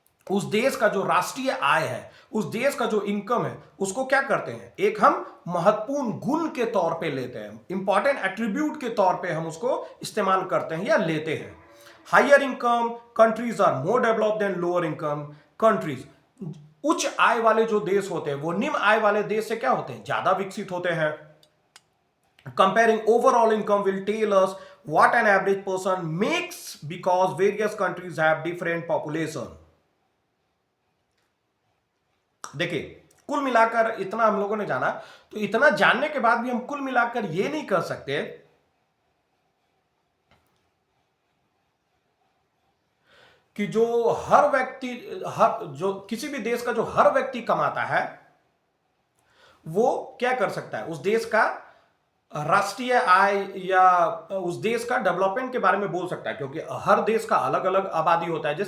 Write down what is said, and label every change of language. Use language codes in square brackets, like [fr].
[hi] उस देश का जो राष्ट्रीय आय है, उस देश का जो इनकम है, उसको क्या करते हैं, एक हम महत्वपूर्ण गुण के तौर पे लेते हैं, इंपॉर्टेंट एट्रीब्यूट के तौर पे हम उसको इस्तेमाल करते हैं या लेते हैं। [en] Higher income countries are more developed than lower income countries. [hi] उच्च आय वाले जो देश होते हैं वो निम्न आय वाले देश से क्या होते हैं, ज्यादा विकसित होते हैं। [en] Comparing overall income will tell us what an average person makes because various countries have different population. [hi] देखिए, कुल मिलाकर इतना हम लोगों ने जाना, तो इतना जानने के बाद भी हम कुल मिलाकर ये नहीं कह सकते कि जो हर व्यक्ति, हर जो किसी भी देश का जो हर व्यक्ति कमाता है वो क्या कर सकता है, उस देश का राष्ट्रीय आय या उस देश का डेवलपमेंट के बारे में बोल सकता है, क्योंकि हर देश का अलग अलग आबादी होता है।